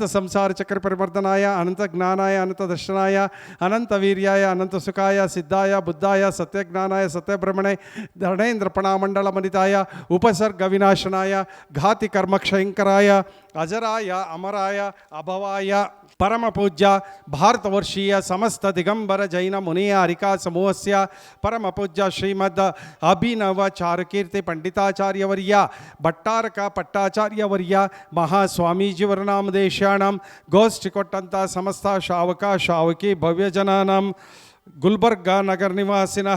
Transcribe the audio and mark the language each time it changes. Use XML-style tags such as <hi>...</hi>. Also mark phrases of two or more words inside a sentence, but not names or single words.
<sa>ಸಂಸಾರ ಚಕ್ರ ಪರಿವರ್ಧನಾಯ ಅನಂತ ಜ್ಞಾನಾಯ ಅನಂತ ದರ್ಶನಾಯ ಅನಂತ ವೀರ್ಯಾಯ ಅನಂತ ಸುಖಾಯ ಸಿದ್ಧಾಯ ಬುದ್ಧಾಯ ಸತ್ಯಜ್ಞಾನಾಯ ಸತ್ಯಬ್ರಹ್ಮಣೆ ಧರಣೇಂದ್ರ ಪಣಾಮಂಡಲ ಮಂಡಿತಾಯ ಉಪಸರ್ಗ ವಿನಾಶನಾಯ ಘಾತಿ ಕರ್ಮಕ್ಷಯಂಕರಾಯ ಅಜರಾಯ ಅಮರಾಯ ಅಭವಾಯ ಪರಮ ಪೂಜ್ಯ ಭಾರತವರ್ಷೀಯ ಸಮಸ್ತ ದಿಗಂಬರ ಜೈನ ಮುನಿಯ ಹರಿಕಾ ಸಮೂಹಸ್ಯ ಪರಮ ಪೂಜ್ಯ ಶ್ರೀಮದ್ ಅಭಿನವ ಚಾರುಕೀರ್ತಿ ಪಂಡಿತಾಚಾರ್ಯವರ್ಯ ಭಟ್ಟಾರಕ ಪಟ್ಟಾಚಾರ್ಯವರ್ಯ ಮಹಾಸ್ವಾಮೀಜಿಯವರ ನಾಮದೇಶಾಣಂ</sa> <kn>ಗೋಷ್ಠಿ ಕೊಟ್ಟಂಥ</kn> <sa>ಸಮಸ್ತ ಶಾವಕ ಶಾವಕಿ ಭವ್ಯಜನಾನಾಂ ಗುಲ್ಬರ್ಗಾ ನಗರ ನಿವಾಸಿನಃ</sa>